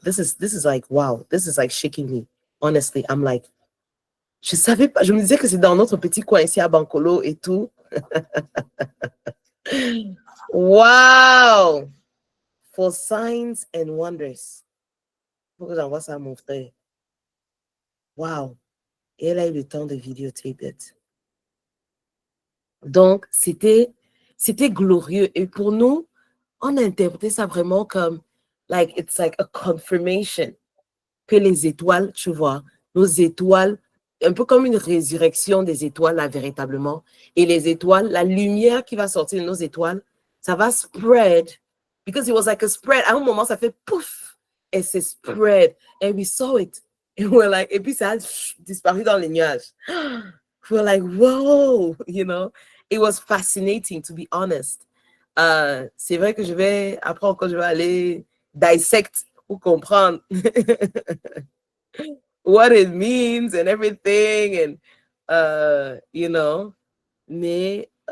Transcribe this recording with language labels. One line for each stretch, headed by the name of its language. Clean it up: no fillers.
English: This is like, wow, this is like shaking me. Honestly, I'm like,
French: je savais pas, je me disais que c'est dans notre petit coin ici à Bankolo et tout.
English: Wow! For signs and wonders.
French: Faut que j'envoie ça à mon frère. wow. Et elle a eu le temps de
English: videotape it.
French: Donc, c'était glorieux. Et pour nous, on a interprété ça vraiment comme,
English: like, it's like a confirmation
French: que les étoiles, tu vois, nos étoiles, un peu comme une résurrection des étoiles, là, véritablement. Et les étoiles, la lumière qui va sortir de nos étoiles, ça va spread.
English: Because it was like a spread.
French: À un moment, ça fait pouf, et c'est spread.
English: And we saw it. And we're like,
French: et puis ça a disparu dans les nuages.
English: We're like, whoa, you know. It was fascinating, to be honest.
French: C'est vrai que après encore, je vais aller dissect pour comprendre
English: what it means and everything, and you know,
French: mais